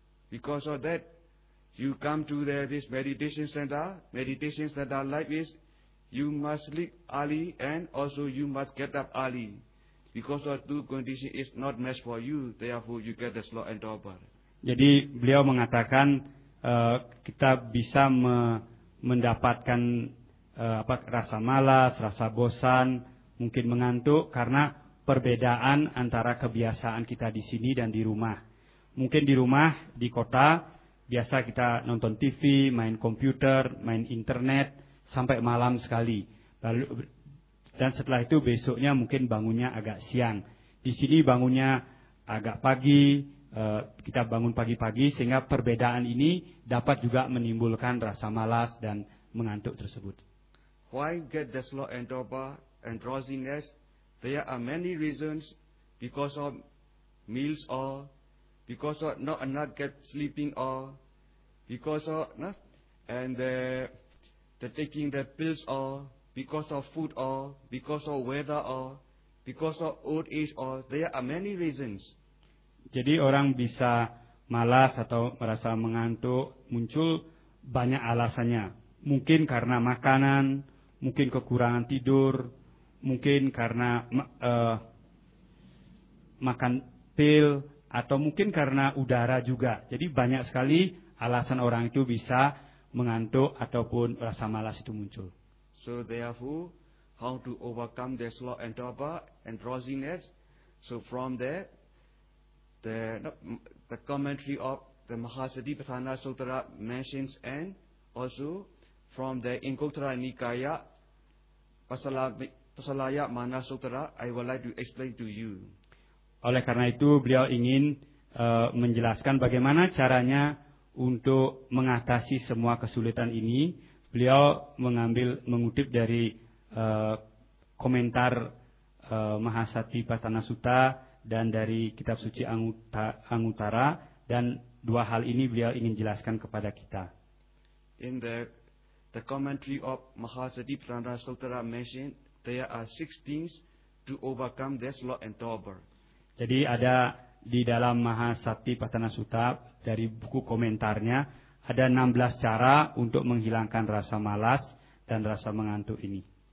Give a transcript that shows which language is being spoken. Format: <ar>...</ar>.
<en>Because of that, you come to this meditation center. Meditation center life is you must sleep early and also you must get up early. Because of two condition is not matched for you. Therefore, you get the slow and torpor.</en> <id>Jadi beliau mengatakan kita bisa mendapatkan rasa malas, rasa bosan, mungkin mengantuk karena perbedaan antara kebiasaan kita di sini dan di rumah. Mungkin di rumah, di kota, biasa kita nonton TV, main komputer, main internet sampai malam sekali. Lalu, dan setelah itu besoknya mungkin bangunnya agak siang. Di sini bangunnya agak pagi. Kita bangun pagi-pagi sehingga perbedaan ini dapat juga menimbulkan rasa malas dan mengantuk tersebut.</id> <en>Why get the slow and torpor and drowsiness? There are many reasons because of meals or because of not get sleeping or because of the taking the pills or because of food or because of weather or because of old age or there are many reasons.</en> <id>Jadi orang bisa malas atau merasa mengantuk, muncul banyak alasannya. Mungkin karena makanan, mungkin kekurangan tidur, mungkin karena makan pil, atau mungkin karena udara juga. Jadi banyak sekali alasan orang itu bisa mengantuk ataupun rasa malas itu muncul.</id> <en>So therefore, how to overcome the slow and torpor and drowsiness? So from there, The commentary of the Mahasatipatthana Sutra mentions and also from the Anguttara Nikaya Pasalaya Mana Sutra, I would like to explain to you.</en> <id>Oleh karena itu, beliau ingin menjelaskan bagaimana caranya untuk mengatasi semua kesulitan ini. Beliau mengutip dari komentar Mahasatipatthana Sutra dan dari Kitab Suci Anguttara, dan dua hal ini beliau ingin jelaskan kepada kita.</id> <en>In the commentary of Mahasatipranda Sutra mentioned there are six things to overcome this law and tober.</en> <id>Jadi ada di dalam Mahasatipatthana Sutta dari buku komentarnya ada 16 cara untuk menghilangkan rasa malas dan rasa mengantuk ini.</id>